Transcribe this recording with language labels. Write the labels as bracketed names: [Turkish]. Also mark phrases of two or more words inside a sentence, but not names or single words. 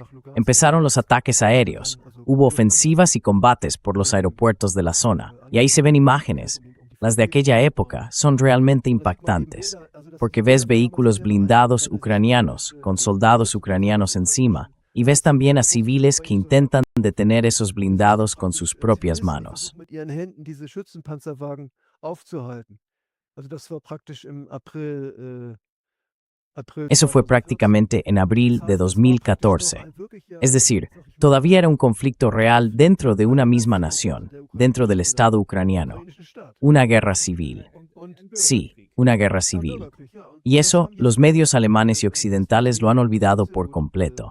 [Spanish] Empezaron los ataques aéreos, hubo ofensivas y combates por los aeropuertos de la zona. Y ahí se ven imágenes. Las de aquella época son realmente impactantes, porque ves vehículos blindados ucranianos con soldados ucranianos encima, y ves también a civiles que intentan detener esos blindados con sus propias manos. [German] Mit ihren Händen diese Schützenpanzerwagen aufzuhalten. Also das war praktisch im April. [Spanish] Eso fue prácticamente en abril de 2014. Es decir, todavía era un conflicto real dentro de una misma nación, dentro del Estado ucraniano. Una guerra civil. Sí, una guerra civil. Y eso, los medios alemanes y occidentales lo han olvidado por completo.